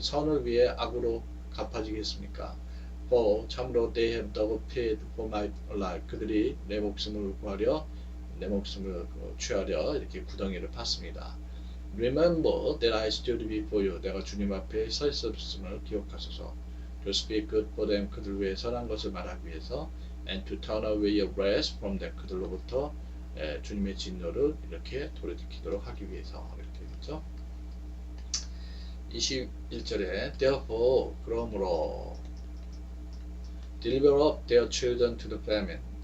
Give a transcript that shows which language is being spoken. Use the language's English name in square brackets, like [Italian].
[Korean] 선을 위해 악으로 갚아지겠습니까? [English] For [Korean] 참으로 [English] they have dug a pit for my life. [Korean] 그들이 내 목숨을 구하려 내 목숨을 취하려 이렇게 구덩이를 팠습니다. [English] Remember that I stood before you. [Korean] 내가 주님 앞에 서 있었음을 기억하소서. [English] To speak good for them. [Korean] 그들 위해 선한 것을 말하기 위해서. [English] And to turn away your wrath from them. [Korean] 그들로부터 주님의 진노를 이렇게 돌이키도록 하기 위해서. 이렇게 되겠죠. 21절에 [English] Therefore [Korean] 그러므로 [English] Deliver up their children to the famine.